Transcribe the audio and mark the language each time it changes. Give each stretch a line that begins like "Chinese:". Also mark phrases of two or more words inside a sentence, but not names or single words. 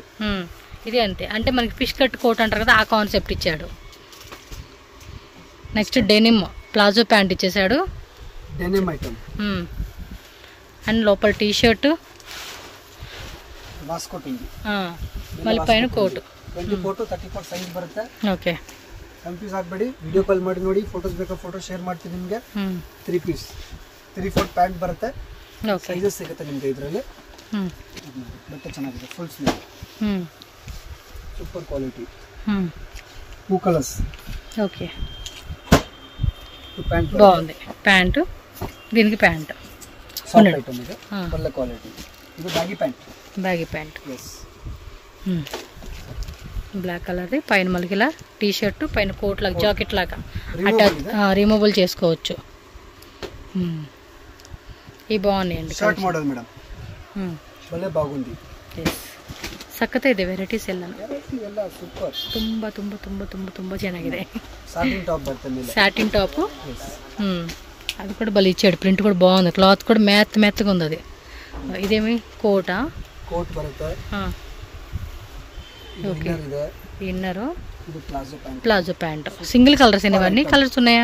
Telugu: ఇది అంతే, అంటే మనకి
English: fish cut coat
Telugu: అంటారు కదా, ఆ కాన్సెప్ట్ ఇచ్చాడు.
English: next denim palazzo pant
Telugu: ఇచ్చేసాడు.
English: denim item
Telugu: అండ్ లోపల టీ షర్ట్ వాస్కోట్ ఉంది మళ్ళీ పైన కోಟ್
Kannada: 24 to 34 ಸೈಜ್ ಬರುತ್ತೆ ಓಕೆ ಕನ್ಫ್ಯೂಸ್ ಆಗಬೇಡಿ
English: video call
Kannada: ಮಾಡಿ ನೋಡಿ ಫೋಟೋಸ್ ಬೇಕಾ
English: photo share
Kannada: ಮಾಡ್ತೀನಿ ನಿಮಗೆ 3 ಪೀಸ್ 3/4 ಪ್ಯಾಂಟ್ ಬರುತ್ತೆ
English: ok sizes
Kannada: ಸಿಗುತ್ತೆ ನಿಮಗೆ ಇದರಲ್ಲಿ ಬಟ್ಟೆ ಚೆನ್ನಾಗಿದೆ
English: full sleeve super quality
Kannada: 2 ಕಲರ್ಸ್
Telugu: ఓకే ప్యాంట్ బాగుంది ప్యాంట్ దీనికి ప్యాంట్
English: soft item
Kannada: ఇది ಒಳ್ಳೆ ಕ್ವಾಲಿಟಿ ಇದು
English: baggy pant
Kannada: yes
English: black color
Telugu: పైన మళ్ళీ టీ షర్ట్ పైన కోట్ లాగా జాకెట్ లాగా
English: attach removable
Telugu: చేసుకోవచ్చు ఈ బాగున్నాయండి
English: shirt model
Telugu: మేడం భలే బాగుంది
Kannada: ಸಖತ್ ಇದೆ ವೆರೈಟೀಸ್ ಎಲ್ಲ ಸೂಪರ್ ತುಂಬಾ ತುಂಬಾ ತುಂಬಾ ತುಂಬಾ ತುಂಬಾ ಚೆನ್ನಾಗಿದೆ
English: satin top
Kannada: బರುತ್ತೆ ಮೇಲೆ
English: satin top
Telugu: అది కూడా భలే ఇచ్చాడు ప్రింట్ కూడా బాగుంది క్లాత్ కూడా మెత్తగా ఉంది అది ఇదేమి కోట్
Kannada: బರುತ್ತೆ
English: ok inner
Telugu: ఇది
English: palazzo pant single colors
Telugu: ఇవన్నీ కలర్స్ ఉన్నాయా